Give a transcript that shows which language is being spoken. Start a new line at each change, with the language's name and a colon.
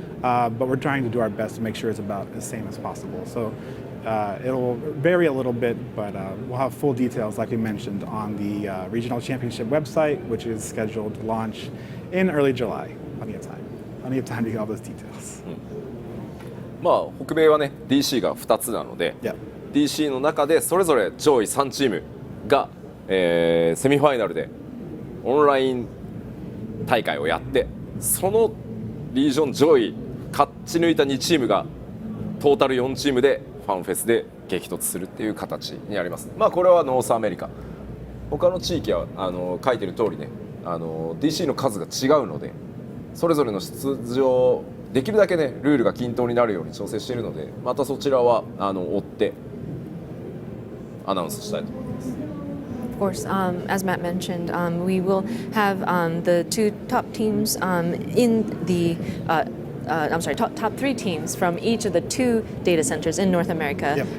English: But we're trying to do our best to make sure it's about the same as possible. So it'll vary a little bit, but we'll have full details, like we mentioned, on the Regional Championship website, which is scheduled to launch in early July. Plenty of time to get all those details.
Japanese: まあ北米はね DC が2つなので、DC の中でそれぞれ上位3チームが、セミファイナルでオンライン大会をやって、そのリージョン上位勝ち抜いた2チームがトータル4チームでファンフェスで激突するっていう形になります。まあこれはノースアメリカ。他の地域は書いてる通りね、DC の数が違うので、それぞれの出場できるだけねルールが均等になるように調整しているので、またそちらは追ってアナウンスしたいと思います。
English: Of course, as Matt mentioned, we will have the 2 top teams in the top 3 teams from each of the 2 data centers in North America.